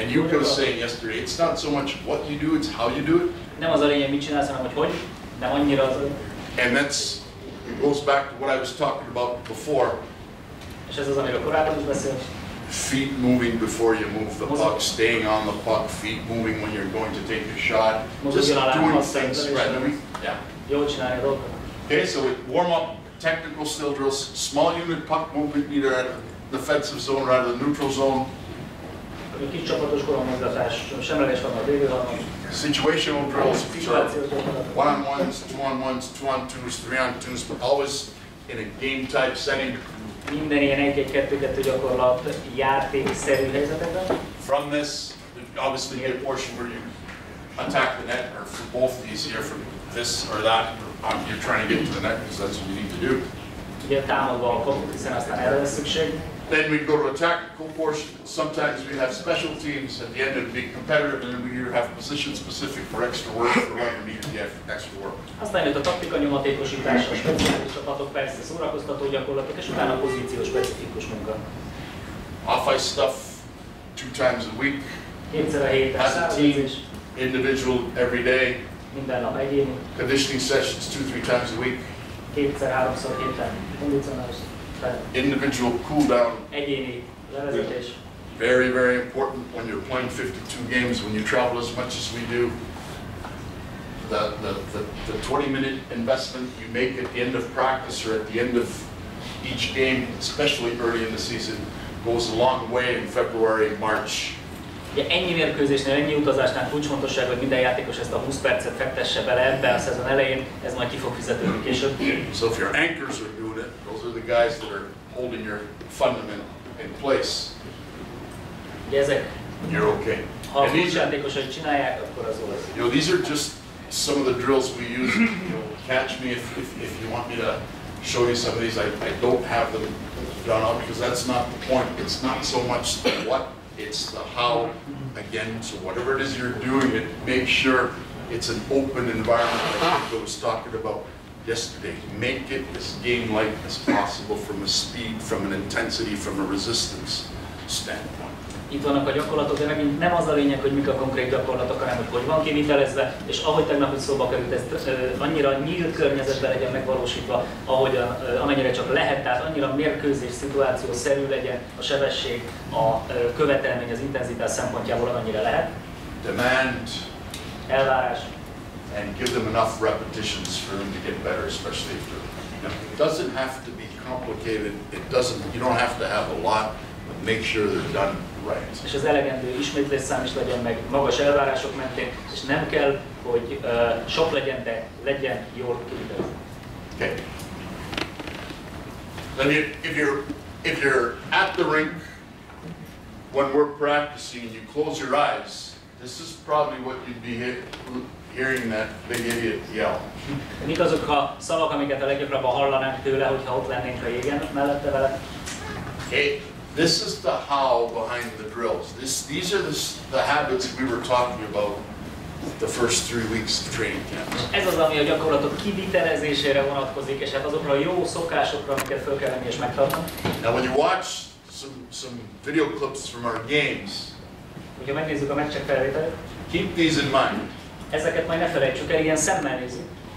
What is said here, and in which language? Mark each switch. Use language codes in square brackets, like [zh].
[en] And you were saying yesterday, it's not so much what you do, it's how you do it. [hu] Nem az a lényeg, mit csinálsz, hanem hogy, nem annyira az. [en] And it goes back to what I was talking about before. [hu] És ez az, amiről korábban is beszélt. [en] Feet moving before you move the puck, staying on the puck, feet moving when you're going to take a shot. Just doing things right. Yeah. [hu] Jól csinálni a dolgokat. [en] Okay, so we warm up, technical still drills, small unit puck movement either at the defensive zone or out of the neutral zone. [hu] Kis csapatos koromozgatás, semleges van a védőhalmon. [en] Situational drills, which are one-on-ones, two-on-ones, two-on-twos, three-on-twos, but always in a game-type setting. [hu] Minden ilyen 1-1-2-2 gyakorlat játékszerű helyzetekben. [en] From this, obviously you get a portion where you attack the net, or for both these here, from this or that, you're trying to get to the net because that's what you need to do. [hu] Ugye támadva a kaput, hiszen aztán erre lesz szükség. [en] Then we go to a tactical portion. Sometimes we have special teams at the end of being competitive, and then we either have position specific for extra work or whoever needs the extra work. [hu] Aztán jött a taktika nyomatékosítás, a speciális csapatok, persze szórakoztató gyakorlatok, és utána a pozíciós specifikus munka. [en] Off-ice stuff 2 times a week. [hu] Kétszer a héten, [en] as a team, individual every day. [hu] Minden nap egyéni. [en] Conditioning sessions 2-3 times a week. [hu] Kétszer-háromszor héten. Kondicionális. [en] Individual cool down. [hu] Egyéni levezetés. [en] Very important when you're playing 52 games, when you travel as much as we do. The 20-minute investment you make at the end of practice or at the end of each game, especially early in the season, goes a long way in February, March. [hu] Ugye ennyi mérkőzésnél, ennyi utazásnál kulcsfontosság, hogy minden játékos ezt a 20 percet fektesse bele ebbe a szezon elején, ez majd ki fog fizetődni később. [en] So if your anchors are doing it, those are the guys that are holding your fundament in place. [hu] Ugye ezek, [en] you're okay. [hu] Ha a kulcsjátékosok csinálják, akkor az jó lesz. [en] You know, these are just some of the drills we use. You know, catch me if you want me to show you some of these. I don't have them done up because that's not the point. It's not so much the what, it's the how. Again, so whatever it is you're doing, make sure it's an open environment like I was talking about yesterday. Make it as game-like as possible from a speed, from an intensity, from a resistance standpoint. [hu] Itt vannak a gyakorlatok, de megint nem az a lényeg, hogy mik a konkrét gyakorlatok, hanem hogy van kivitelezve, és ahogy tegnap is szóba került, ez annyira nyílt környezetben legyen megvalósítva, amennyire csak lehet, tehát annyira mérkőzés szituációszerű legyen a sebesség, a követelmény, az intenzitás szempontjából, amennyire lehet. [en] Demand. [hu] Elvárás. [en] And give them enough repetitions for them to get better, especially if it doesn't have to be complicated. You don't have to have a lot, but make sure they're done right. [hu] És az elegendő ismétlésszám is legyen meg magas elvárások mentén, és nem kell, hogy sok legyen, de legyen jól kivitelezve. [en] Okay. Then if you're at the rink when we're practicing and you close your eyes, this is probably what you'd be hearing that big idiot yell. [hu] Mik azok a szavak, amiket a leggyakrabban hallanánk tőle, hogyha ott lennénk a jégen mellette vele? [en] Okay. This is the how behind the drills. These are the habits we were talking about the first 3 weeks of training camp. [hu] Ez az, ami a gyakorlatok kivitelezésére vonatkozik, és hát azokra a jó szokásokra, amiket fel kell venni és megtartani. [en] Now when you watch some video clips from our games, [hu] hogyha megnézzük a meccsek felvételét, [en] keep these in mind. [hu] Ezeket majd ne felejtsük el, ilyen szemmel nézzük.